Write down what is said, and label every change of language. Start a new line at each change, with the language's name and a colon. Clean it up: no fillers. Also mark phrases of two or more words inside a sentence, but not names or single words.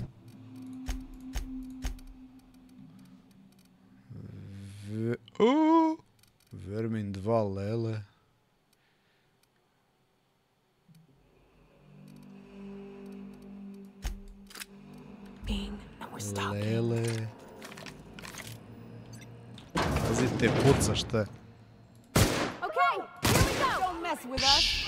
Serbian: Vermin 2, lele. Lele. Pazite, puca, šta je?
English: Okay, here we go! Don't mess with us!